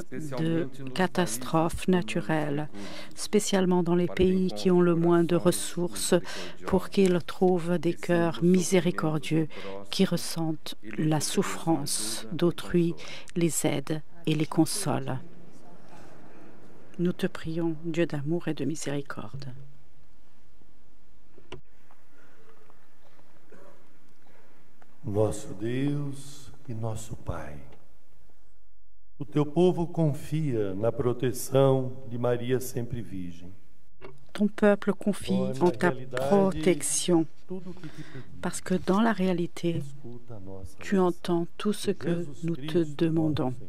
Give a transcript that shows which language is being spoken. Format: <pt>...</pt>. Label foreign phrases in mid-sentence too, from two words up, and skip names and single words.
<fr>de catastrophes naturelles, spécialement dans les pays qui ont le moins de ressources, pour qu'ils trouvent des cœurs miséricordieux qui ressentent la souffrance d'autrui, les aident et les consolent. Nous te prions, Dieu d'amour et de miséricorde.</fr> <pt>Nosso Deus e nosso Pai, o teu povo confia na proteção de Maria sempre Virgem.</pt> <fr>Ton peuple confie en ta protection, parce que dans la réalité, tu entends tout ce que nous te demandons.</fr>